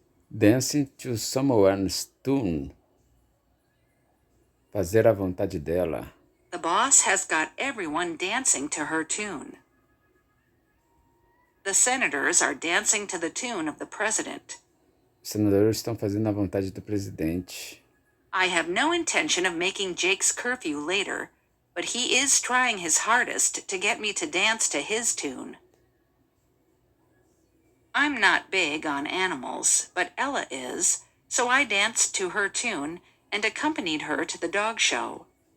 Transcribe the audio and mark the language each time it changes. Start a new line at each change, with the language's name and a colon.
English: Dancing to someone's tune.
Portuguese: Fazer a vontade dela.
English: The boss has got everyone dancing to her tune. The senators are dancing to the tune of the president.
Portuguese: Os senadores estão fazendo a vontade do presidente.
English: I have no intention of making Jake's curfew later, but he is trying his hardest to get me to dance to his tune. I'm not big on animals, but Ella is, so I danced to her tune and accompanied her to the dog show.